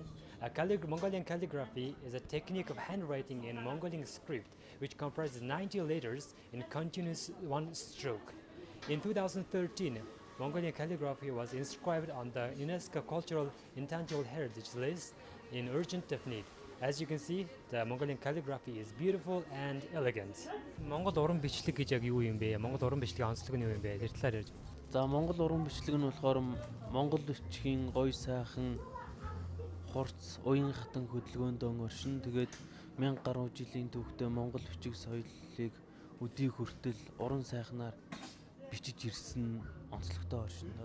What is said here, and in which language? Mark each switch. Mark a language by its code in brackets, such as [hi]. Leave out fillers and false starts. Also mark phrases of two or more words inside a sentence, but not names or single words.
[en] Mongolian calligraphy is a technique of handwriting in Mongolian script, which comprises 90 letters in continuous one stroke. In 2013, Mongolian calligraphy was inscribed on the UNESCO Cultural Intangible Heritage List in urgent of need. As you can see, the Mongolian calligraphy is beautiful and elegant. [mn] Монгол уран бичлэг гэж яг юу юм бэ? Монгол уран бичлэгийн онцлог нь юу юм бэ? Тэр талаар ярьж. За Монгол уран бичлэг нь болохоор Монгол бичгийн гоё сайхан хурц, уян хатан хөдөлгөөндөө оршин тэгээд 1000 гаруй жилийн түүхтэй Монгол бичиг соёлыг өдий хүртэл уран сайхнаар бичиж ирсэн онцлогтой оршин доо.